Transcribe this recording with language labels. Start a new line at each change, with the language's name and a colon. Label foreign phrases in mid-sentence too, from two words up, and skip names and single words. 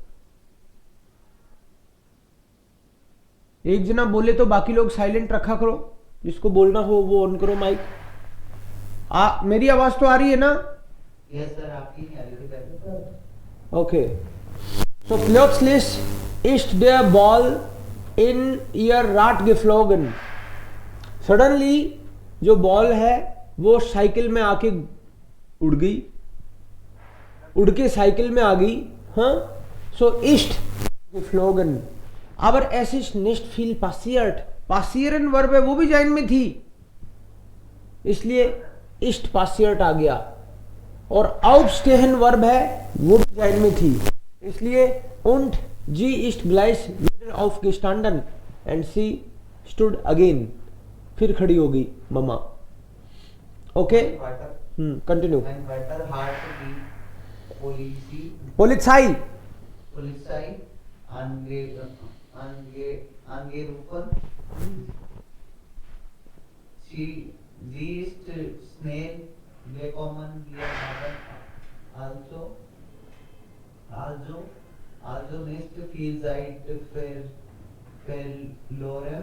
Hindi: एक जना बोले तो बाकी लोग साइलेंट रखा करो, जिसको बोलना हो वो ऑन करो माइक। मेरी आवाज तो आ रही है ना? यस सर, आपकी नहीं आ रही थी पहले।
English: okay so
German: plötzlich ist der Ball in ihr Rad geflogen।
Hindi: सडनली जो बॉल है वो साइकिल में आके उड़ गई, उड़ के साइकिल में आ गई।
German: हाँ सो ist geflogen। aber es ist nicht viel passiert।
Hindi: passieren वर्ब है वो भी जाइन में थी, इसलिए
German: ist passiert
Hindi: आ गया। और aufstehen वर्ब है वो भी जाइन में थी, इसलिए
German: und sie ist gleich wieder aufgestanden
English: and she stood again।
Hindi: फिर खड़ी हो गई मम्मा।
English: okay continue.
German: Polizei angerufen। Sie ist schnell gekommen। Wir haben also nicht viel Zeit verloren।